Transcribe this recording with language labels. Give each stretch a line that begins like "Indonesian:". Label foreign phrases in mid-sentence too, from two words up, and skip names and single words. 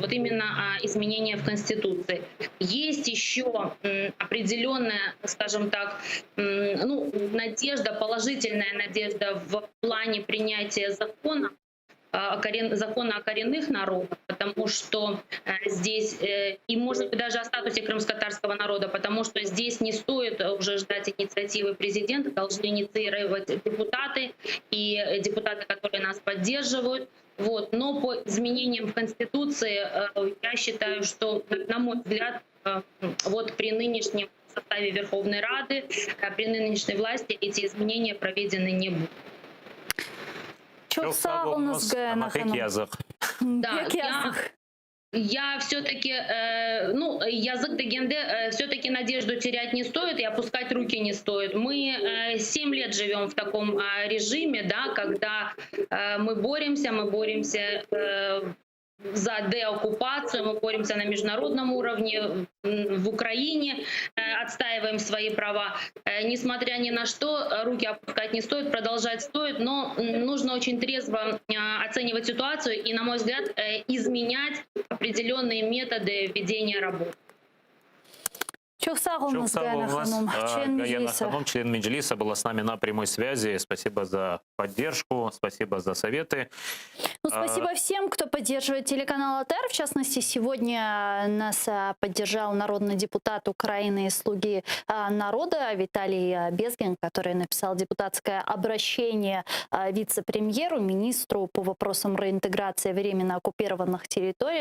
Russian: Вот именно изменения в Конституции. Есть еще определенная, скажем так, надежда, положительная надежда в плане принятия закона о коренных народах, потому что здесь, и может быть даже о статусе крымско-татарского народа, потому что здесь не стоит уже ждать инициативы президента, должны инициировать депутаты и депутаты, которые нас поддерживают. Вот. Но по изменениям в Конституции я считаю, что, на мой взгляд, вот при нынешнем составе Верховной Рады, при нынешней власти эти изменения проведены не будут.
Crimean Tatar: Çok sağ olunuz Gayana Hanım.
Russian: Да, я все-таки, язык дегенде, все-таки надежду терять не стоит и опускать руки не стоит. Мы 7 лет живем в таком режиме, да, когда мы боремся за деоккупацию, мы боремся на международном уровне, в Украине, отстаиваем свои права. Несмотря ни на что, руки опускать не стоит, продолжать стоит, но нужно очень трезво оценивать ситуацию и, на мой взгляд, изменять определенные методы ведения работы.
Crimean Tatar: Çok sağ olunuz Gayana Hanım.
Russian: Гаяна Ханум, член Меджлиса, была с нами на прямой связи. Спасибо за поддержку, спасибо за советы. Спасибо всем, кто поддерживает телеканал АТР. В частности, сегодня нас поддержал народный депутат Украины и «Слуги народа» Виталий Безгин, который написал депутатское обращение вице-премьеру, министру по вопросам реинтеграции временно оккупированных территорий.